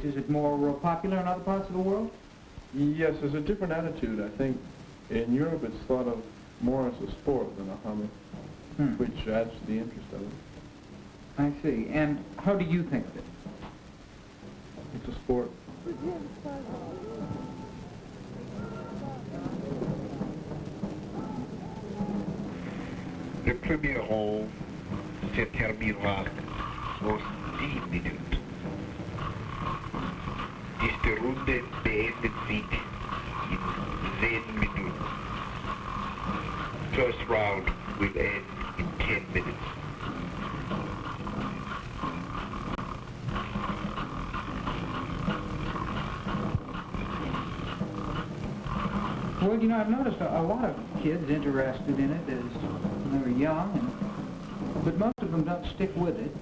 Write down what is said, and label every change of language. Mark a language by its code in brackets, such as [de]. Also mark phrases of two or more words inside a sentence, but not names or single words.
[en] Is it more popular in other parts of the world? Yes, there's a different attitude. I think in Europe it's thought of more as a sport than a hobby, which adds to the interest of it. I see. And how do you think of it? It's a sport. [fr] Le premier rond se terminera aux 10 minutes. [de] Diese Runde beendet sich in 10 Minuten. [en] First round will end in 10 minutes. Well, you know, I've noticed a lot of kids interested in it as when they were young, but most of them don't stick with it.